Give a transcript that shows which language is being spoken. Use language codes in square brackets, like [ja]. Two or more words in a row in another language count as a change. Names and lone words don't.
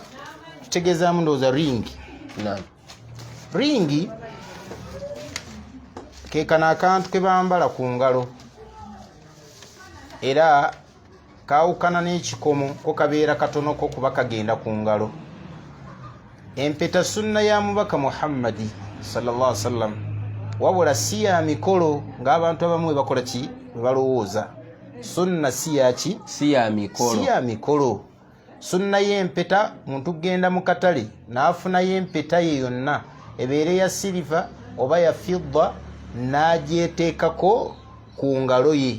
[lg] Kitegeezaamu ndowooza ringi. Ringi ke kano akantu ke bambala ku ngalo, era kaawukana n'ekikomo ko kabeera katonoko kuba kagenda ku ngalo. Empeta sunna ya mubaka Muhammadi [ar] صلى الله عليه وسلم, [lg] wabula si ya mikolo ng'abantu abamu bakola ki? Balowooza. Sunna si ya ki? Si ya mikolo. Sunna y'empeta, muntu genda mu katale n'afunayo empeta ye yonna, ebeere ya siliva oba ya fidda, n'agyeteekako ku ngalo ye.